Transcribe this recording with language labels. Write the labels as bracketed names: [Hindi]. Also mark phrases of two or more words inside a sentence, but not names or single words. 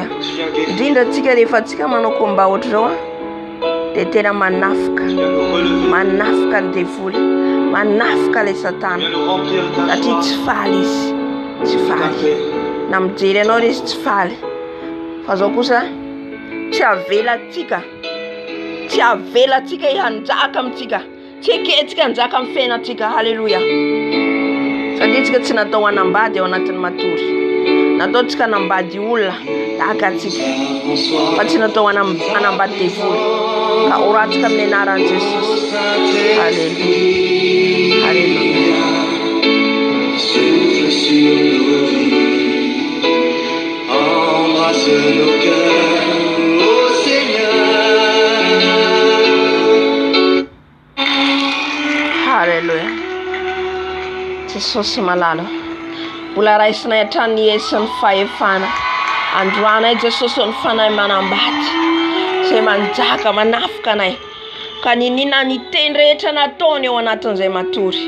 [Malagasy] Indrindra tsika rehefa tsika manao komba ohatra zao dia tena manafika ny devoly, manafika le satana satria tsy faly izy, tsy faly na mijery anao izy tsy faly fa zao kosa tsy avelatsika hanjaka amintsika, tsy eketsika hanjaka amin'ny fiainantsika. Halleluja. Satria tsika tsy natao hanambady ao anatin'ny matory, natao tsika hanambady olona tahaka antsika fa tsy natao hanambady devoly. Ka oratsika amin'ny anaran'i Jesosy. Halleluja. Halleluja. [French] Souffle sur nos vies, embrasse nos cœurs, ô Seigneur. [Malagasy] Halleluja. Jesosy malala. Mbola raisinay hatrany Yesu ny fahefana. Androanay Jesosy ny fanahy manambady. Zay manjaka manafika anay. Ka ninina ny teny rehetra nataony eo anatin'izay matory.